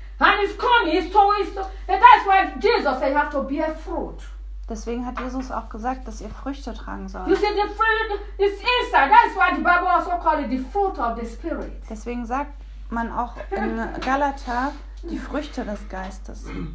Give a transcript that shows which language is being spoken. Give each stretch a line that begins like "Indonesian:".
English: And it's coming, that's why Jesus said you have to bear fruit.
German: Deswegen hat Jesus auch gesagt, dass ihr Früchte tragen sollt.
English: You see, the fruit is inside. That's why the Bible also called it the fruit of the Spirit.
German: Deswegen sagt man auch in Galater die Früchte des Geistes.